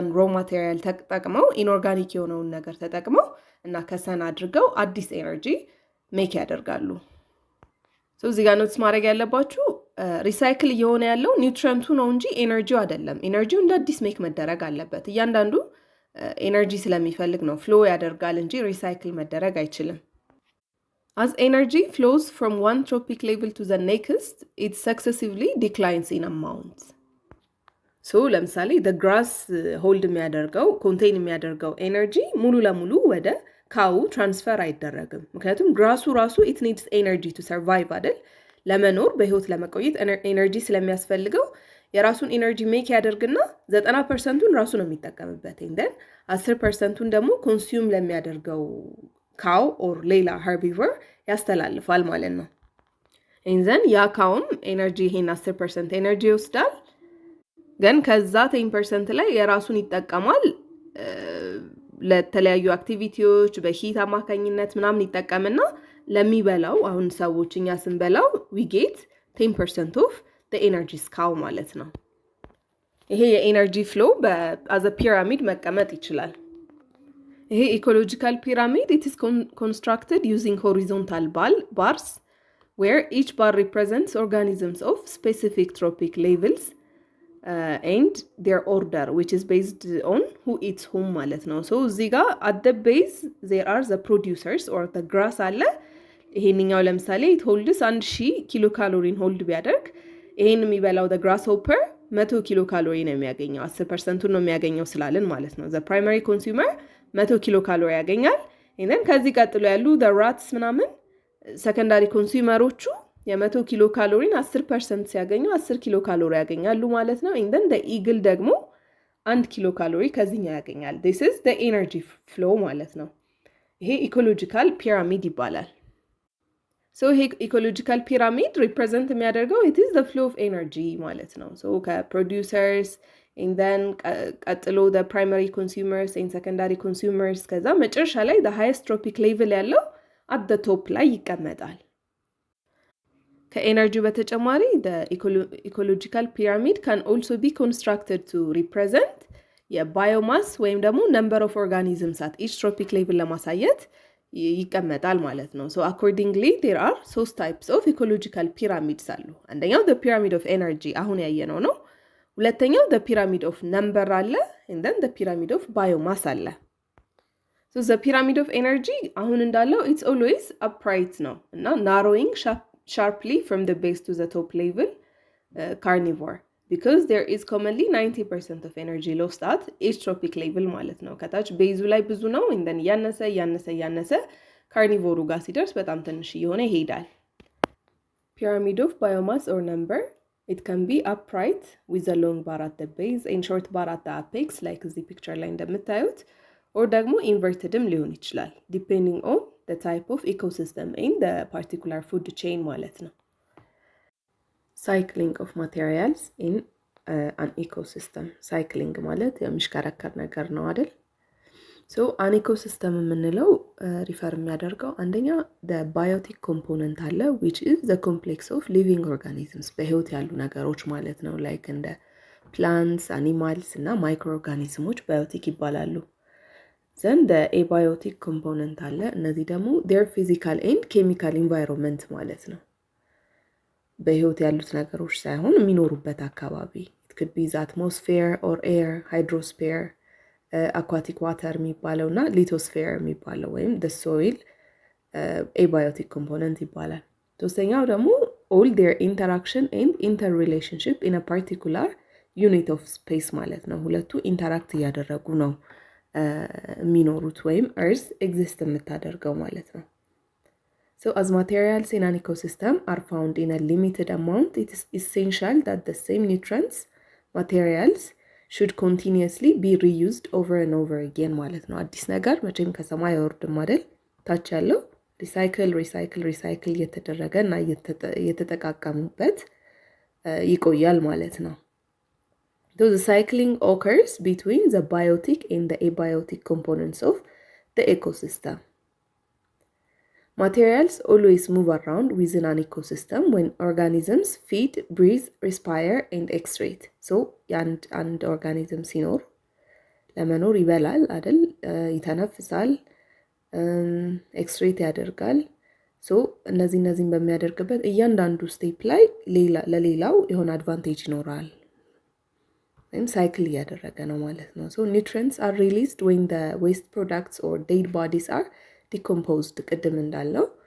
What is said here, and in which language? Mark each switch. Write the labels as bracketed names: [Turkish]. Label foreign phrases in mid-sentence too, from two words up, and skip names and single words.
[English] raw material [Amharic] ተጠቅመው ኢንኦርጋኒክ የሆነውን ነገር ተጠቅመው እና ከሰን አድርገው አዲስ [English] energy make [Amharic] ያደርጋሉ። እዚህ ጋር ኖትስ ማድረግ ያለባችሁ ሪሳይክል እየሆነ ያለው ኒውትረንቱ ነው እንጂ ኤነርጂው አይደለም። ኤነርጂው እንደ አዲስ ሜክ መደረግ አለበት። እያንዳንዱ ኤነርጂ ስለሚፈልግ ነው ፍሎ ያደርጋል እንጂ ሪሳይክል መደረግ አይችልም። [English] As energy flows from one trophic level to the next, it successively declines in amount. [Amharic] So ለምሳሌ [English] the grass hold [Amharic] የሚያደርገው ኮንቴን የሚያደርገው ኤነርጂ ሙሉ ለሙሉ ወደ ካው ትራንስፈር አይደረግም። ምክንያቱም ግራሱ ራሱ [English] it needs energy to survive [Amharic] አይደል? ለመኖር በህይወት ለመቆየት ኤነርጂ ስለሚያስፈልገው የራሱን [English] energy make [Amharic] ያደርግና 90%ን ራሱ ነው የሚጠቀምበት። then 10%ን ደግሞ ኮንሱም ለሚያደርገው [English] cow or [Amharic] ሌላ ሄርቢቮር ያስተላልፋል ማለት ነው። then ያ ካውም ኤነርጂ ይሄን 10% ኤነርጂ ይወስዳል። ግን ከዛ 10% ላይ የራሱን ይጠቀማል ለተለያዩ አክቲቪቲዎች በሂት አማካኝነት ምናምን ይጠቀምና ለሚበላው አሁን ሰዎች እኛ ስንበላው [English] we get 10% of the energy cow [Amharic] ማለት ነው። ይሄ የኤነርጂ ፍሎ [English] as a pyramid [Amharic] መቀመጥ ይችላል። ይሄ ኢኮሎጂካል ፒራሚድ [English] it is constructed using horizontal bars where each bar represents organisms of specific trophic levels and their order which is based on who eats whom ማለት ነው። so [Amharic] እዚህ ጋር [English] at the base there are the producers or the grass [Amharic] አለ። ይሄንኛው ለምሳሌ [English] it holds 1000 [Amharic] ኪሎ ካሎሪን ሆልድ ቢያደርግ ይሄን የሚበላው [English] the grasshopper 100 kilo calorie [Amharic] ነው የሚያገኘው። 10% ነው የሚያገኘው ስላልን ማለት ነው። [English] the primary consumer [Amharic] 100 [English] kilo calorie [Amharic] ያገኛል። then ከዚህ ቀጥሎ ያሉ [English] the rats [Amharic] ምናምን ሰከንዳሪ ኮንሱመሮቹ የ100 [English] kilo calorie [Amharic] 10% ሲያገኙ 10 [English] kilo calorie [Amharic] ያገኛሉ ማለት ነው። then [English] the eagle [Amharic] ደግሞ 1 ኪሎ ካሎሪ ከዚህኛው ያገኛል። [English] this is the energy flow [Amharic] ማለት ነው። ይሄ ኢኮሎጂካል ፒራሚድ ይባላል። [English] so ይሄ ኢኮሎጂካል ፒራሚድ [Amharic] ሪፕሬዘንት የሚያደርገው [English] it is the flow of energy [Amharic] ማለት ነው። [English] so ከፕሮዲዩሰርስ and then ቀጥሎ the primary consumers and secondary consumers ከዛ መጨረሻ ላይ the highest trophic level ያለው at the top [Amharic] ላይ ይቀመጣል። ከኤነርጂ በተጨማሪ [English] the ecological pyramid can also be constructed to represent [Amharic] የባዮማስ ወይም ደግሞ [English] number of organisms at each trophic level [Amharic] ለማሳየት ይቀመጣል ማለት ነው። [English] so accordingly there are 3 types of ecological pyramids አሉ። አንደኛው the pyramid of energy አሁን [Amharic] ያየነው ነው። ሁለተኛው [English] the pyramid of number አለ and then the pyramid of biomass አለ። so the pyramid of energy [Amharic] አሁን እንዳለው [English] it's always upright ነው እና narrowing sharply from the base to the top level carnivore because there is commonly 90% of energy lost at each trophic level [Amharic] ማለት ነው። ከታች ቤዙ ላይ ብዙ ነው [English] and then [Amharic] ያነሰ ካርኒቮሩ ጋር ሲደርስ በጣም ትንሽ እየሆነ ይሄዳል። [English] pyramid of biomass or number it can be upright with a long bar at the base and short bar at the apex like [Amharic] እዚህ ፒክቸር ላይ እንደምታዩት [English] or ደግሞ invertedም [Amharic] ሊሆን ይችላል [English] depending on the type of ecosystem and the particular food chain [Amharic] ማለት ነው። [English] cycling of materials in an ecosystem cycling [Amharic] ማለት የሚሽከረከር ነገር ነው አይደል? [English] so an ecosystem [Amharic] የምንለው ሪፈር የሚያደርገው አንደኛ [English] the biotic component አለ which is the complex of living organisms [Amharic] በህይወት ያሉ ነገሮች ማለት ነው [English] like እንደ plants, animals እና microorganisms biotic ይባላሉ። then the abiotic component [Amharic] አለ እነዚህ ደግሞ [English] their physical and chemical environment [Amharic] ማለት ነው። በህይወት ያሉት ነገሮች ሳይሆን የሚኖሩበት አካባቢ [English] it could be the atmosphere or air, hydrosphere, aquatic water [Amharic] የሚባለውና [English] lithosphere [Amharic] የሚባለው ወይም [English] the soil abiotic component [Amharic] ይባላል። ሶስተኛው ደግሞ [English] all their interaction and interrelationship in a particular unit of space [Amharic] ማለት ነው። ሁለቱ ኢንተራክት እያደረጉ ነው የሚኖሩት ወይም [English] earth exist [Amharic] የምታደርገው ማለት ነው። [English] so as materials in an ecosystem are found in a limited amount it is essential that the same nutrients materials should continuously be reused over and over again [Amharic] ማለት ነው። አዲስ ነገር መቼም ከሰማይ አይወርድም አይደል? ታች ያለው ሪሳይክል እየተደረገ እና እየተጠቃቀሙበት ይቆያል ማለት ነው። [English] So the cycling occurs between the biotic and the abiotic components of the ecosystem. Materials always move around within an ecosystem when organisms feed, breathe, respire, and excrete. [Amharic] So, and organism ሲኖር ለመኖር ይበላል አይደል? ይተነፍሳል፣ ኤክስትሬት ያደርጋል። ሶ እነዚህን በሚያደርግበት እያንዳንዱ ስቴፕ ላይ ለሌላው የሆነ አድቫንቴጅ ይኖራል ወይም ሳይክል እያደረገ ነው ማለት ነው። ሶ [English] nutrients are released when the waste products or dead bodies are decomposed። [Amharic] ቅድም እንዳለው